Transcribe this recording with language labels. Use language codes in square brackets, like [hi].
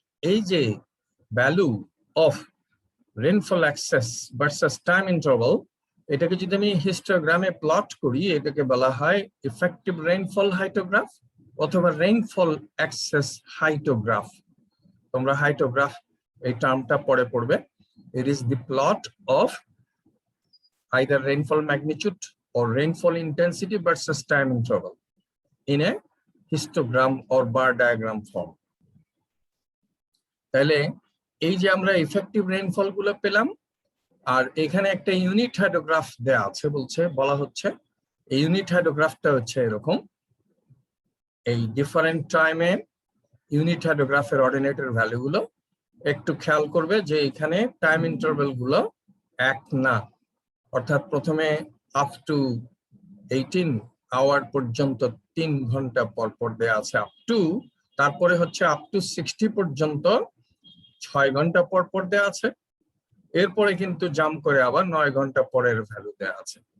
[bn] এই যে value of rainfall access versus time interval, এটাকে যদি আমি হিস্টোগ্রামে প্লট করি, এটাকে বলা হয় ইফেক্টিভ রেইনফল হাইটোগ্রাফ অথবা রেইনফল এক্সেস হাইটোগ্রাফ। তোমরা হাইটোগ্রাফ এই টার্মটা পরে পড়বে। [en] It is the plot of either rainfall magnitude or rainfall intensity versus time interval in a histogram or bar diagram form. [bn] তাহলে এই যে আমরা ইফেক্টিভ রেইনফল গুলো পেলাম, আর এখানে একটা ইউনিট হাইড্রোগ্রাফ দেয়া আছে, বলা হচ্ছে এই ইউনিট হাইড্রোগ্রাফটা হচ্ছে এরকম। এই ডিফারেন্ট টাইমে ইউনিট হাইড্রোগ্রাফের অর্ডিনেটের ভ্যালু গুলো একটু খেয়াল করবে যে এখানে টাইম ইন্টারভ্যাল গুলো এক না, অর্থাৎ প্রথমে আপ টু 18 আওয়ার পর্যন্ত 3 ঘন্টা পর পর দেওয়া আছে আপ টু, তারপরে হচ্ছে আপ টু 60 পর্যন্ত 6 ঘন্টা পর পর দেওয়া আছে, এরপরে কিন্তু জাম্প করে আবার 9 ঘন্টা পরের ভ্যালু দেওয়া আছে।